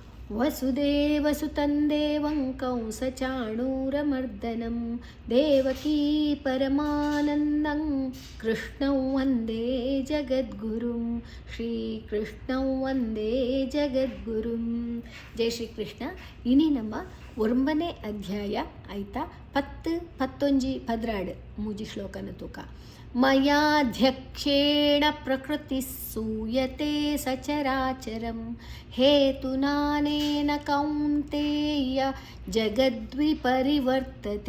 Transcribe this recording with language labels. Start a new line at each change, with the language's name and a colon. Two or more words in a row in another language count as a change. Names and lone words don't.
Sanskrit: ವಸುದೇವಸುತಂ ದೇವಂ ಕಂಸಚಾಣೂರಮರ್ದನಂ ದೇವಕೀ ಪರಮಾನಂದಂ ಕೃಷ್ಣಂ ವಂದೇ ಜಗದ್ಗುರುಂ ಶ್ರೀಕೃಷ್ಣಂ ವಂದೇ ಜಗದ್ಗುರುಂ.
Tulu: ಜೈ ಶ್ರೀಕೃಷ್ಣ. ಇನಿ ನಮ್ಮ 9ನೇ ಅಧ್ಯಾಯ ಆಯ್ತಾ. 10 ಪದ್ರಾಡು ಮೂಜಿ ಶ್ಲೋಕನ ತೂಕ.
Sanskrit: ಮಯಾಧ್ಯಕ್ಷೇಣ ಪ್ರಕೃತಿ ಸೂಯತೆ ಸಚರಾಚರಂ ಹೇತುನಾನೇನ ಕೌಂತೇಯ ಜಗದ್ವಿಪರಿವರ್ತತೆ.